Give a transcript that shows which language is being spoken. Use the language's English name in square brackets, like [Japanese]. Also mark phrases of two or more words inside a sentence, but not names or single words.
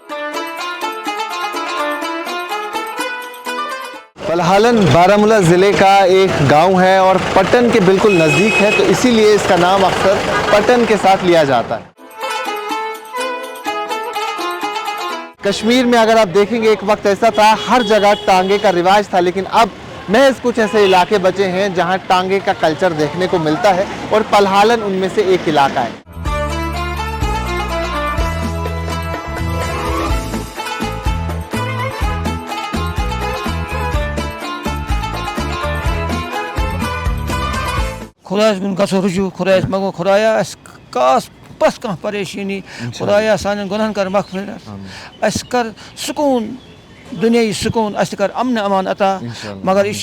[Urdu] پلہالن بارہمولہ ضلع کا ایک گاؤں ہے اور پٹن کے بالکل نزدیک ہے، تو اسی لیے اس کا نام اکثر پٹن کے ساتھ لیا جاتا ہے۔ کشمیر میں اگر آپ دیکھیں گے ایک وقت ایسا تھا ہر جگہ ٹانگے کا رواج تھا، لیکن اب محض کچھ ایسے علاقے بچے ہیں جہاں ٹانگے کا کلچر دیکھنے کو ملتا ہے، اور پلہالن ان میں سے ایک علاقہ ہے۔ [Kashmiri] خدایس کُن گژھو رجوع خدایس منگو خدایا اَسہِ کاس پس کانٛہہ پریشٲنی خدایا سانٮ۪ن گۄنہن کر مغفرت اَسہِ کر سکوٗن دُنیاہی سکوٗن اَسہِ کر امن امان عطا مگر یہِ چھِ